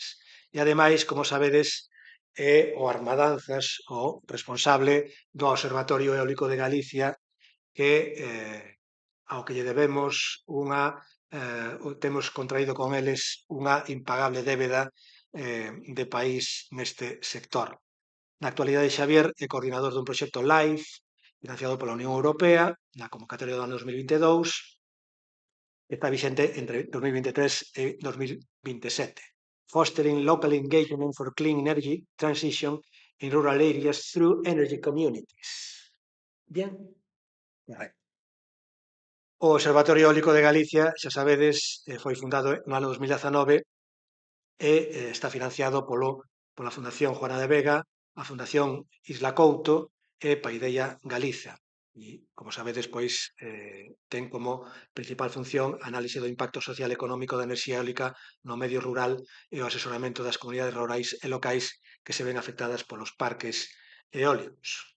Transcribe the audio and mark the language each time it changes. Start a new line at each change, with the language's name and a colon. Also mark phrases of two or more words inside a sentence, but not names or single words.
Galician: E, ademais, como sabedes, é o armadanzas o responsable do Observatorio Eólico de Galicia, que ao que lle debemos temos contraído con eles unha impagable débeda de país neste sector. Na actualidade, Xavier é coordinador dun proxecto LIFE financiado pola Unión Europea na convocatoria do ano 2022, que está vixente entre 2023 e 2027.
English: Fostering local engagement for clean energy transition in rural areas through energy communities.
Galician: Bien? Correcto. O Observatorio Eólico de Galicia, xa sabedes, foi fundado no ano 2019 e está financiado pola Fundación Juana de Vega, a Fundación Isla Couto e Paideia Galiza. E, como sabedes, pois, ten como principal función a análise do impacto social e económico da enerxía eólica no medio rural e o asesoramento das comunidades rurais e locais que se ven afectadas polos parques eólicos.